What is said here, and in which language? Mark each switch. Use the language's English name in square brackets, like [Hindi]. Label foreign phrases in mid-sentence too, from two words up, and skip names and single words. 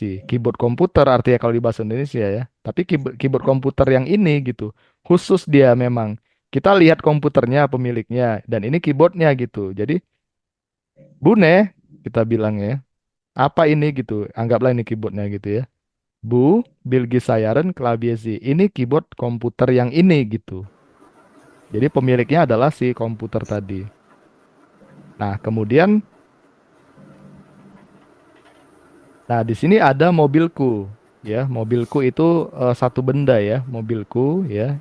[Indonesian] Keyboard komputer artinya kalau di bahasa Indonesia ya. Tapi keyboard komputer yang ini gitu. Khusus dia memang. Kita lihat komputernya pemiliknya dan ini keyboardnya gitu. Jadi Bune kita bilang ya. Apa ini gitu? Anggaplah ini keyboardnya gitu ya. [Turkish] Bu Bilgisayarın klavyesi. [Indonesian] Ini keyboard komputer yang ini gitu. Jadi pemiliknya adalah si komputer tadi. Nah, kemudian di sini ada mobilku ya. Mobilku itu satu benda ya, mobilku ya.